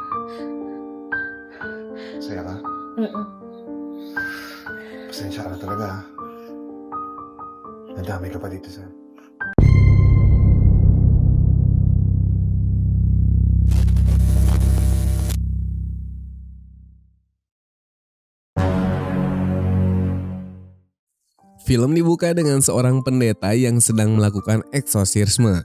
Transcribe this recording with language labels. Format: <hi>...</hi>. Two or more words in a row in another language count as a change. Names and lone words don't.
<tl>Saya ka? Mm. Pasensya ka na talaga, ha. Nadamay ka pa dito sa</tl> <id>Film dibuka dengan seorang pendeta yang sedang melakukan eksorsisme.</id>